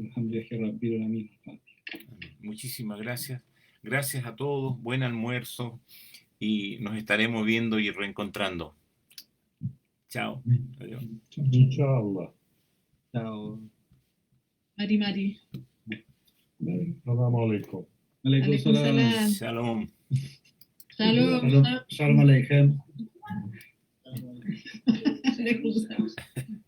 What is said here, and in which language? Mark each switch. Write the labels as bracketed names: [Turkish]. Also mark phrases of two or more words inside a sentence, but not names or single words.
[Arabic] Alhamdulillah, Rabbil Alamin. [Spanish] Muchísimas gracias. Gracias a todos, buen almuerzo y nos estaremos viendo y reencontrando. Chao. Adiós. [Arabic] Inshallah. [Spanish] Chao. [Mapuche] Mari Mari. [Arabic] Assalamu alaikum. Alaikum salam. [Hebrew] Shalom. Shalom. Shalom Aleichem. [Arabic] Alaikum salam.